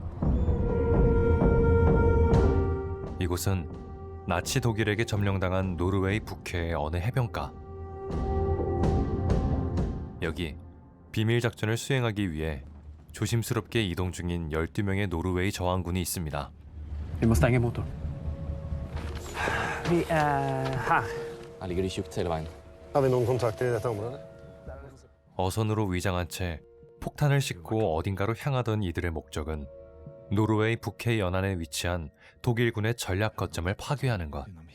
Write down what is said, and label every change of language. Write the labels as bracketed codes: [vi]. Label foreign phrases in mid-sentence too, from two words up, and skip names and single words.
[ko] 이곳은 나치 독일에게 점령당한 노르웨이 북해의 어느 해변가. 여기 비밀 작전을 수행하기 위해 조심스럽게 이동 중인 12명의 노르웨이 저항군이 있습니다. [no] Vi må stenge motor. Vi er her. Her ligger de tjukt hele veien. Har vi noen kontakter i dette området? [ko] 어선으로 위장한 채 폭탄을 싣고 어딘가로 향하던 이들의 목적은 노르웨이 북해 연안에 위치한 독일군의 전략 거점을 파괴하는 것.